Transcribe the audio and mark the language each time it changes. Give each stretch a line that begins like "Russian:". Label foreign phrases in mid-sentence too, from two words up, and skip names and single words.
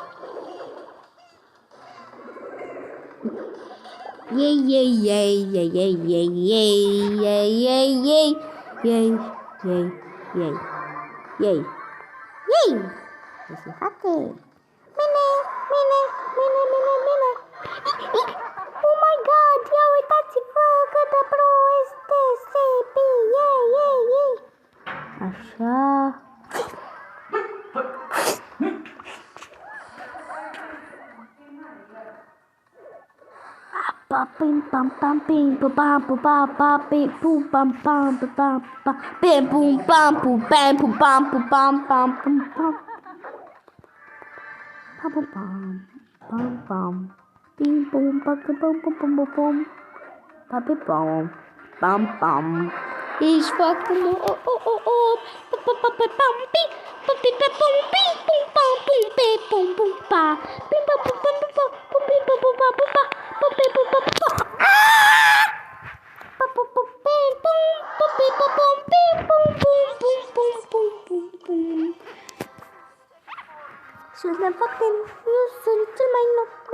Romanian: Ce se face? Bine.
English: Oh my god,
Romanian: ia uitați-vă cât de pro este Sebi. Așa. Pim pam pam pim pam pam pam pam pim pum pam pam pam pam pim pum pam pum pam pum pam pum pam pam pum pam pam pam pam pim pum pam pam pam pam pam pam pam pam. Ești foarte pam pam pam pam pim pam pam pim pum pam pum pum pum pa pim pam pam pam pum pim pam pam pam pa. Suntem foarte... Eu sunt cel mai nou.